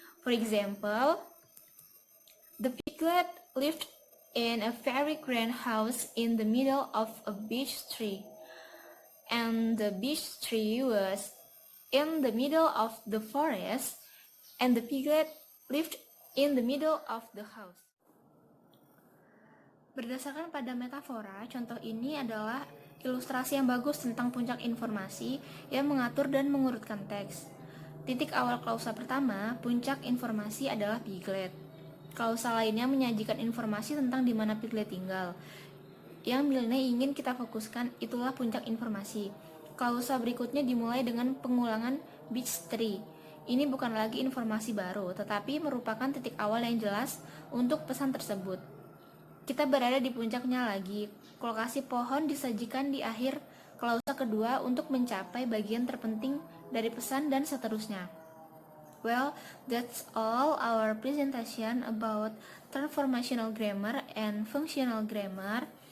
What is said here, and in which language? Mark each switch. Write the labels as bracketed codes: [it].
[en] For example, the piglet lived in a very grand house in the middle of a beech tree, and the beech tree was in the middle of the forest, and the piglet lived in the middle of the house. [id] Berdasarkan pada metafora, contoh ini adalah ilustrasi yang bagus tentang puncak informasi yang mengatur dan mengurutkan teks. Titik awal klausa pertama, puncak informasi adalah Piglet. Klausa lainnya menyajikan informasi tentang di mana Piglet tinggal. Yang Milne ingin kita fokuskan itulah puncak informasi. Klausa berikutnya dimulai dengan pengulangan beech tree. Ini bukan lagi informasi baru, tetapi merupakan titik awal yang jelas untuk pesan tersebut. Kita berada di puncaknya lagi. Lokasi pohon disajikan di akhir klausa kedua untuk mencapai bagian terpenting dari pesan dan seterusnya. [en] Well, that's all our presentation about transformational grammar and functional grammar.